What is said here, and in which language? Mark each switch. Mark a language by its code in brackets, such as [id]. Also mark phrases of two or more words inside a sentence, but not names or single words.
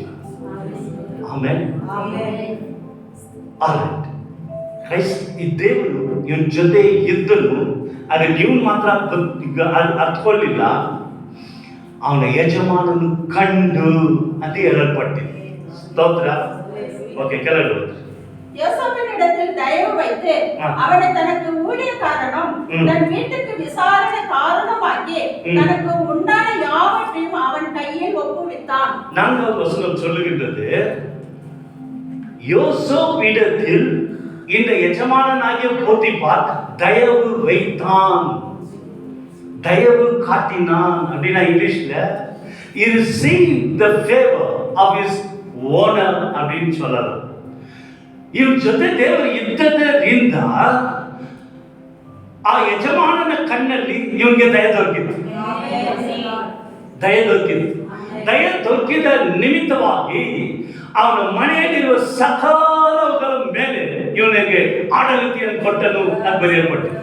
[kn] ಆಮೇಲೆ ಈ ದೇವರು ಇವನ್ ಜೊತೆ ಇದ್ದನು, ಆದರೆ ನೀವು ಮಾತ್ರ ಅರ್ಥಕೊಳ್ಳಿಲ್ಲ. ಅವನ ಯಜಮಾನನು ಕಂಡು ಅಂತ ಹೇಳಲ್ಪಟ್ಟಿದೆ. ಸ್ತೋತ್ರ. ஓகே ಕೆಳಗೆ [ta] யோசேப்பினிடத்தில் தயவு வைத்து அவனை தனக்கு ஊழியக்காரனும் தன் வீட்டுக்கு விசாரணை காரணமாக்கி தனக்கு உண்டான யாவற்றையும் அவன் கையில் ஒப்புவித்தான். நான்காவது வசனம் சொல்லுகின்றது, யோசேப்பினிடத்தில் இந்த எஜமானனாகிய போத்திபார் தயவு வைத்தான், தயவு காட்டினான். அப்படின்னா இங்கிலீஷ்ல [en] he received the favor of his owner [ta] அப்படின்னு சொல்லலாம். [kn] ಇವನ ಜೊತೆ ದೇವರು ಇದ್ದದರಿಂದ ಆ ಯಜಮಾನನ ಕಣ್ಣಲ್ಲಿ ಇವನಿಗೆ ದಯ ದೊರಕಿತ್ತು. ದಯ ದೊರಕಿದ ನಿಮಿತ್ತವಾಗಿ ಅವನ ಮನೆಯಲ್ಲಿರುವ ಸಕಲವುಗಳ ಮೇಲೆ ಇವನಿಗೆ ಆಡಳಿತೆಯನ್ನು ಕೊಟ್ಟನು ಅಂತ ಬರೆಯಲ್ಪಟ್ಟಿದೆ.